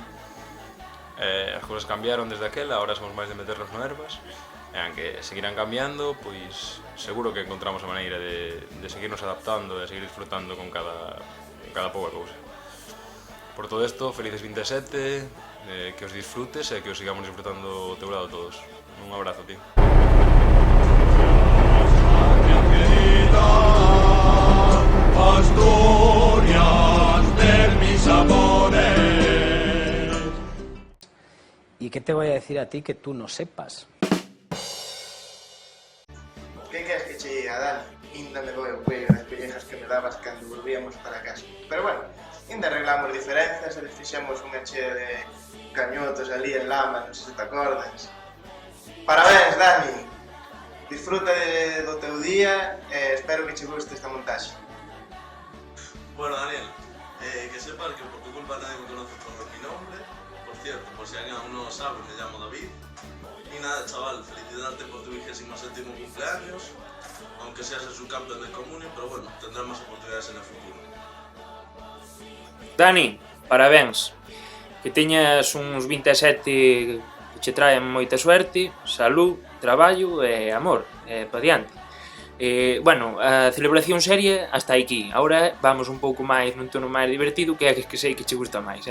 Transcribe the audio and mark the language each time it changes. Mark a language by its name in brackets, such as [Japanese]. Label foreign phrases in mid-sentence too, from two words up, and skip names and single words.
[Galician] As cousas cambiaron desde aquela, agora somos máis de meternos no ervas, e aunque seguirán cambiando, pois seguro que encontramos a maneira de seguirnos adaptando e seguir disfrutando con cada pouca cousa. Por todo isto, felices 27, que os disfrutes e que os sigamos disfrutando ao teu lado todos. Un abrazo, tío. [Spanish] Asturias de mis amores. ¿Y qué te voy a decir a ti que tú no sepas? [Galician] Que queres que che diga, Dani? Inda me doeu cuello das pellejas que me dabas cando volvíamos para casa. Pero bueno, inda arreglamos diferenzas e fixemos unha chea de cañotos ali en Lama, non sei se te acordas. Parabéns, Dani! Disfruta do teu día e espero que che guste esta montaxe. [Spanish] Bueno, Daniel, que sepas que por tu culpa nadie me conoce por mi nombre. Por cierto, por si alguien aún no lo sabe, me llamo David. Y nada, chaval, felicitarte por tu 27º cumpleaños, aunque seas el subcampeón del Comunio, pero bueno, tendrás más oportunidades en el futuro. [Galician] Dani, parabéns. Que teñas uns 27 que che traen moita suerte, salud, traballo e amor, pa diante. Bueno, a celebración seria hasta aquí. Agora vamos un pouco máis nun tono máis divertido, que é que sei que che gusta máis.